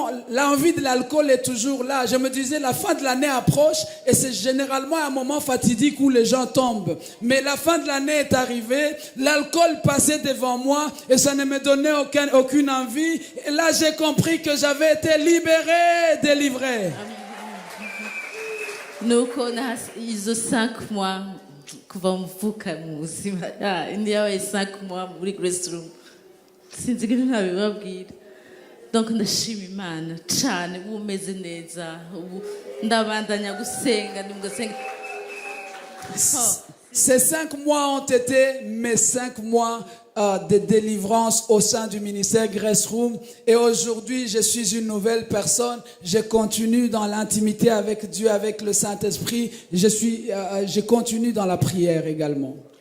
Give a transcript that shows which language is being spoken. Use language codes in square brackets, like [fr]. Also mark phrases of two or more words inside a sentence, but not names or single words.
[fr] L'envie de l'alcool est toujours là. Je me disais, la fin de l'année approche et c'est généralement un moment fatidique où les gens tombent. Mais la fin de l'année est arrivée, l'alcool passait devant moi et ça ne me donnait aucune envie. Et là, j'ai compris que j'avais été libéré, délivré. [rn] Nuko izo 5 mois kuva mvuka mu buzima yabaye 5 mois muri Grace Room sinzigire ntabibabwira. Donc ndashima Imana cyane umeze neza ndabandanya gusenga ndimgasenga. [fr] Ces 5 mois ont été mes 5 mois de délivrance au sein du ministère Grace Room. Et aujourd'hui, je suis une nouvelle personne. Je continue dans l'intimité avec Dieu, avec le Saint-Esprit. Je continue dans la prière également.